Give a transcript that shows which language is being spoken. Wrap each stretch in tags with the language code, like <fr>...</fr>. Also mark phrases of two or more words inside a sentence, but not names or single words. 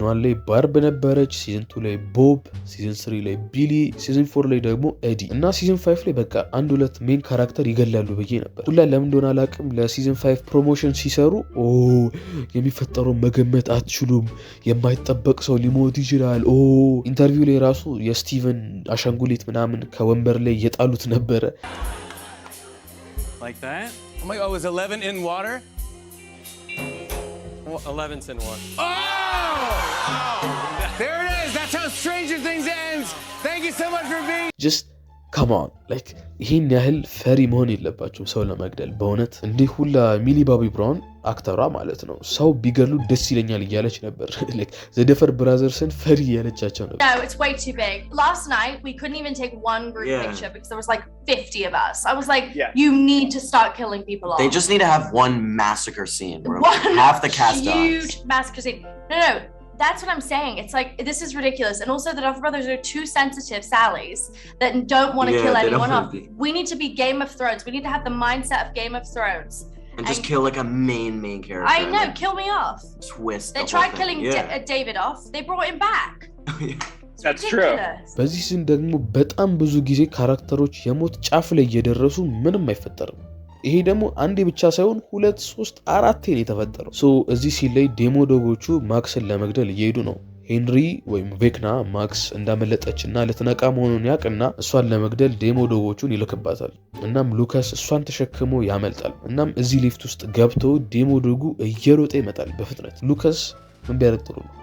<am>1 ላይ ባርብ ነበረች፣ ሲዝን 2 ላይ ቦብ፣ ሲዝን 3 ላይ ቢሊ፣ ሲዝን 4 ላይ ደግሞ ኤዲ እና ሲዝን 5 ላይ በቃ 1-2</am> <en>main character</en> <am>ይገላሉ ብዬ ነበር። ሁላ ለምን እንደሆነ አላውቅም። ለሲዝን 5 ፕሮሞሽን ሲሰሩ የሚፈጠረው መገመት አትችሉም፣ የማይጠበቅ ሰው ሊሞት ይችላል። ኢንተርቪው ላይ ራሱ የስቲቨን አሻንጉሊት ምናምን ከወንበር ላይ የጣሉት ነበረ።</am> <en>Like that? Oh my god, was 11 in water? 11's in water. Oh! There it is! That's how Stranger Things ends! Thank you so much for being... Just come on.</en> <am>ይህን ያህል ፈሪ መሆን የለባችሁም ሰው ለመግደል በእውነት። እንዲህ ሁላ ሚሊ ባቢ ብራውን አክተሯ ማለት ነው ሰው ቢገሉ ደስ ይለኛል እያለች ነበር። ዘደፈር ብራዘርስን ፈሪ እያለቻቸው ነበር።</am> <en>No, it's way too big. Last night we couldn't even take one group picture because there was 50 of us. I was like, you need to start killing people off. They just need to have one massacre scene where half the cast dies. Huge massacre scene. No. That's what I'm saying. It's this is ridiculous. And also the Duffer Brothers are too sensitive Sallys that don't want to kill anyone off. We need to be Game of Thrones. We need to have the mindset of Game of Thrones. And just kill a main character. I know, kill me off. Twist. They tried killing David off. They brought him back. That's true.</en> <am>በዚህ ሲን ደግሞ በጣም ብዙ ጊዜ ካራክተሮች የሞት ጫፍ ላይ እየደረሱ ምንም አይፈጠርም። ይሄ ደግሞ አንዴ ብቻ ሳይሆን 2 3 4 ነው የተፈጠረው። እዚህ ሲል ላይ ዴሞዶጎቹ ማክስን ለመግደል እየሄዱ ነው። ሄንሪ ወይም ቬክና ማክስ እንዳመለጠችና ልትነቃ መሆኑን ያቅና እሷን ለመግደል ዴሞዶጎቹን ይልክባታል። እናም ሉካስ እሷን ተሸክሞ ያመልጣል። እናም እዚህ ሊፍት ውስጥ ገብቶ ዴሞዶጉ እየሮጠ ይመጣል በፍጥነት። ሉካስ ምን ቢያደርግ ጥሩ ነው?</am>